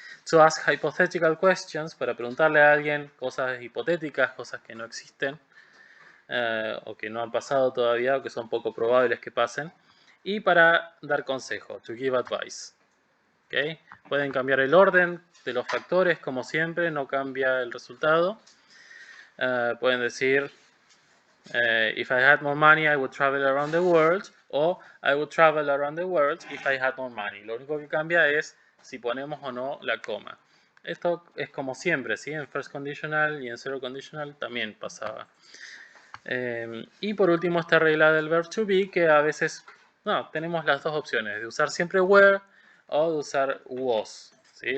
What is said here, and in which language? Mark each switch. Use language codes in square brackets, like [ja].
[en] To ask hypothetical questions, [es] para preguntarle a alguien cosas hipotéticas, cosas que no existen, o que no han pasado todavía, o que son poco probables que pasen. Y para dar consejo, [en] to give advice. [es] ¿Okay? Pueden cambiar el orden de los factores, como siempre, no cambia el resultado. Pueden decir, [en] if I had more money, I would travel around the world, [es] o [en] I would travel around the world if I had more money. [es] Lo único que cambia es si ponemos o no la coma. Esto es como siempre, ¿sí? En first conditional y en zero conditional también pasaba. Y por último esta regla del verb to be, que a veces tenemos las dos opciones, de usar siempre were o de usar was, ¿sí?